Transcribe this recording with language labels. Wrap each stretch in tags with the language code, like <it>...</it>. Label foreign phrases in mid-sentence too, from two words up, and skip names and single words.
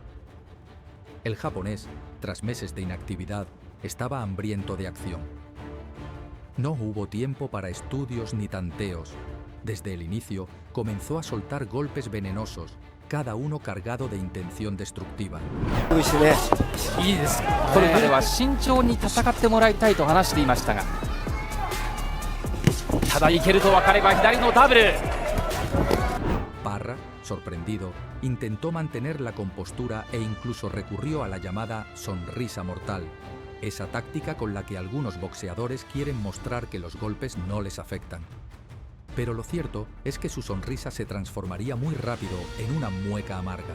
<es>El japonés, tras meses de inactividad, estaba hambriento de acción. No hubo tiempo para estudios ni tanteos. Desde el inicio, comenzó a soltar golpes venenosos, cada uno cargado de intención destructiva.</es> <ja>いいです。これまでは慎重に戦ってもらいたいと話していましたが、ただいけると分かれば左のダブル。</ja> <es>Parra, sorprendido, intentó mantener la compostura e incluso recurrió a la llamada sonrisa mortal, esa táctica con la que algunos boxeadores quieren mostrar que los golpes no les afectan. Pero lo cierto es que su sonrisa se transformaría muy rápido en una mueca amarga.</es>